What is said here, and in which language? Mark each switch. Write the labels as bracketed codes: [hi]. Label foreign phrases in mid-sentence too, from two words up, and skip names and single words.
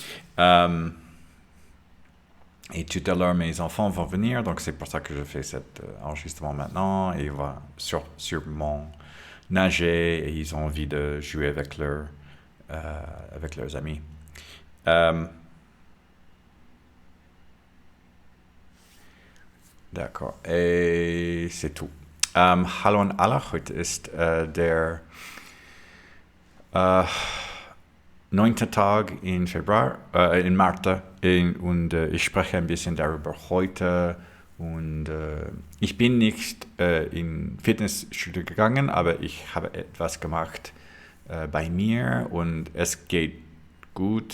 [fr] Et tout à l'heure, mes enfants vont venir, donc c'est pour ça que je fais cet enregistrement maintenant. Et ils vont sûrement nager et ils ont envie de jouer avec leurs amis. D'accord, et c'est tout. [de] Hallo an alle, heute ist der 9. Tag in Februar, in März, und ich spreche ein bisschen darüber heute. Und ich bin nicht in Fitnessstudio gegangen, aber ich habe etwas gemacht bei mir und es geht gut.